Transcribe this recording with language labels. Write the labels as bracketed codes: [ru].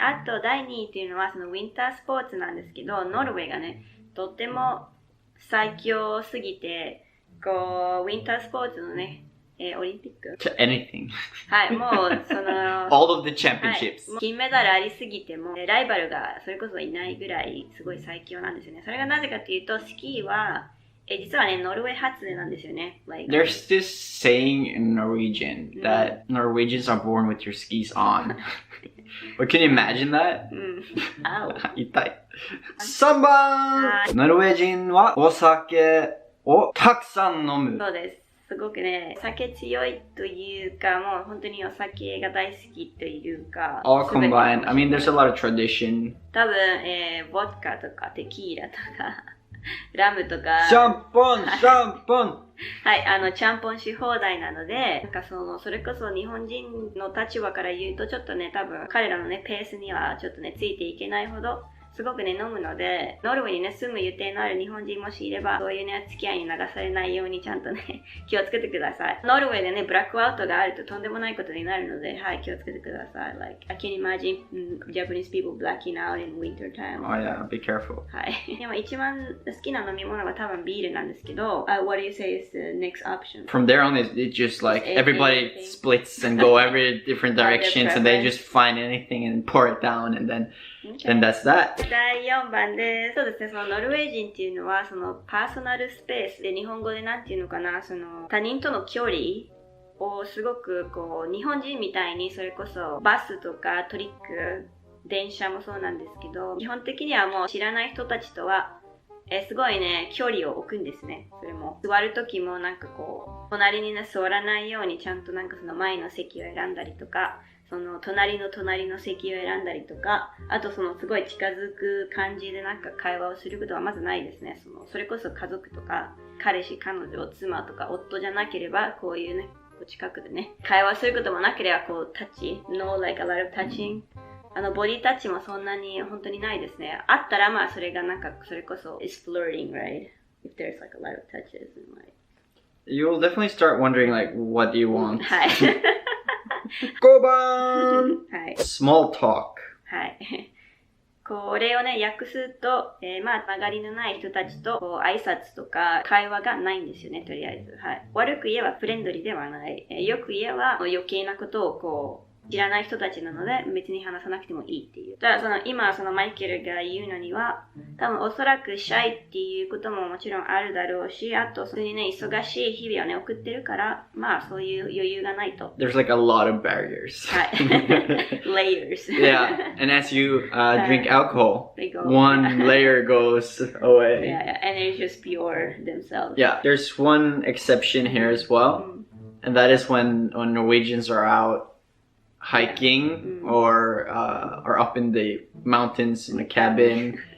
[ja] あと第2位っていうのはそのウィンタースポーツなんですけど、ノルウェーがね、とっても最強すぎて、こう、ウィンタースポーツのね、オリンピック [en] anything. [ja] はい、もうその [en] all of the championships、 [ja] はい、金メダルありすぎてもライバルがそれこそいないぐらいすごい最強なんですよね。それがなぜかというと、スキーは実はね、ノルウェー発なんですよね。 [en] There's this saying in Norwegian that Norwegians are born with your skis on. But can you imagine that? [ja] 痛い。 3番、ノルウェー人はお酒をたくさん飲む。そうです。すごくね、酒強いというか、もう本当にお酒が大好きというか。 [en] All combined. I mean, there's a lot of tradition. [ja] 多分、ボッカとかテキーラとか。ラムとかシャンポンはい、ちゃんぽんし放題なので、なんかそれこそ日本人の立場から言うとちょっとね、多分彼らのね、ペースにはちょっとね、ついていけないほどすごくね、飲むので、ノルウェーにね、住む予定のある日本人もしいれば、そういうね、付き合いに流されないようにちゃんとね、気をつけてください。ノルウェーでね、ブラックアウトがあるととんでもないことになるので、はい、気をつけてください。 [en] Like, I can imagine Japanese people blacking out in winter time. Oh yeah, be careful. [ja] はい。でも一番好きな飲み物が多分ビールなんですけど、 [en] what do you say is the next option? From there on, it's just like everybody splits and go every different directions and they just find anything and pour it down and then that's that. [ja] 第4番です。そうですね、そのノルウェー人っていうのは、そのパーソナルスペースで日本語でなんていうのかな、その他人との距離をすごくこう、日本人みたいにそれこそバスとかトリック、電車もそうなんですけど、基本的にはもう知らない人たちとは、すごいね、距離を置くんですね。それも。座るときもなんかこう、隣にね、座らないようにちゃんとなんかその前の席を選んだりとか、その隣の席を選んだりとか、あとそのすごい近づく感じでなんか会話をすることはまずないですね。それこそ家族とか、彼氏、彼女、妻とか夫じゃなければ、こういうね、近くでね、会話することもなければ、こう、タッチ、 [en] no like a lot of touching。 [ja] ボディタッチもそんなに本当にないですね。あったらまあそれがなんか、それこそ、 [en] is flirting, right? If there's like a lot of touches and like. You'll definitely start wondering like, what do you want? [ja] はい。 5番、はい、 [en] small talk。 [ja] はい。これをね、訳すと、まあ、曲がりのない人たちと、こう、挨拶とか、会話がないんですよね、とりあえず。はい。悪く言えばフレンドリーではない。よく言えば、余計なことをこう、知らない人たちなので別に話さなくてもいいっていう。ただ今マイケルが言うのには、多分おそらくシャイっていうことももちろんあるだろうし、あと普通にね、忙しい日々をね、送ってるから、まあそういう余裕がないと。 [en] There's like a lot of barriers. はい。Layers. Yeah, and as you drink alcohol, one layer goes away. Yeah, and they just pure themselves. Yeah, there's one exception here as well, and that is when Norwegians are out hiking or up in the mountains in a cabin